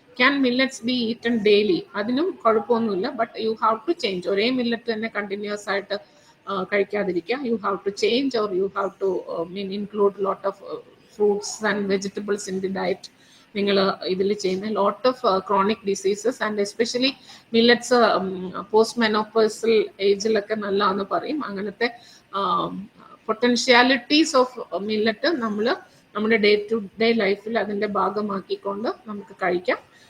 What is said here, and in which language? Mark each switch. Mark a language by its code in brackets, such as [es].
[en] Can millets be eaten daily? [ml] അതിനും കുഴപ്പമൊന്നുമില്ല, [en] But you have to change. [ml] ഒരേ millet തന്നെ കണ്ടിന്യൂസ് ആയിട്ട് കഴിക്കാതിരിക്കുക. [en] You have to change or you have to include lot of fruits and vegetables in the diet. [ml] നിങ്ങൾ ഇതിൽ ചെയ്യുന്ന [en] lot of chronic diseases and especially [ml] millets post മെനോപ്പേഴ്സൽ ഏജിലൊക്കെ നല്ലതെന്ന് പറയും. അങ്ങനത്തെ potentialities of millet നമ്മൾ നമ്മുടെ ഡേ ടു ഡേ ലൈഫിൽ അതിൻ്റെ ഭാഗമാക്കിക്കൊണ്ട് നമുക്ക് കഴിക്കാം.